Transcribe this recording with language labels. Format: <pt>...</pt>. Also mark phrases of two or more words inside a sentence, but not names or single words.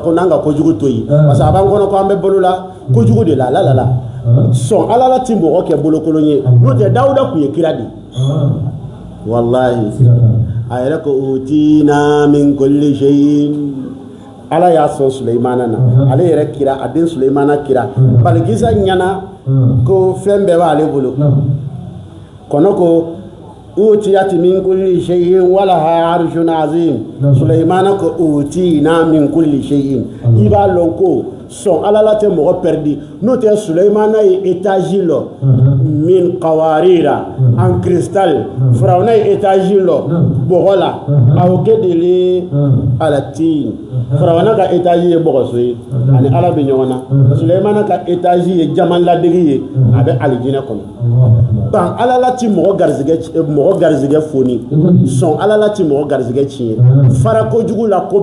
<bm>ko n'an ka kojugu to yen parce que a b'an kɔnɔ ko an bɛ balo la kojugu de la la sɔn ala la ti mɔgɔ kɛ bolokolon ye n'o tɛ Dawuda tun ye kira de wallahi a yɛrɛ ko</bm> <ar>أوتينا من كل شيء</ar> <bm>ala y'a sɔn Suleymana na ale yɛrɛ kira a den Suleymana kira Balikisa ɲana ko fɛn bɛɛ b'ale bolo kɔnɔ ko</bm> <ar>وأوتيت من كل شيء ولها عرش عظيم</ar> <bm>Suleymana ko</bm> <ar>أوتينا من كل شيء</ar> <bm>i b'a lɔn ko sɔn ala la tɛ mɔgɔ perdi n'o tɛ Suleymana ye étage lɔ</bm> <ar>من قوارير</ar> <fr>en cristal</fr> <bm>Firawuna ye étage lɔ bɔgɔ la aw kedele ala tin Firawuna ka étage ye bɔgɔso ye ani ala bɛ ɲɔgɔn na Suleymana ka étage ye jaman ladegi ye a bɛ alijinɛ kɔnɔ ban ala la ti mɔgɔ garizigɛ foni sɔn ala la ti mɔgɔ garizigɛ tiɲɛ fara kojugu la ko</bm>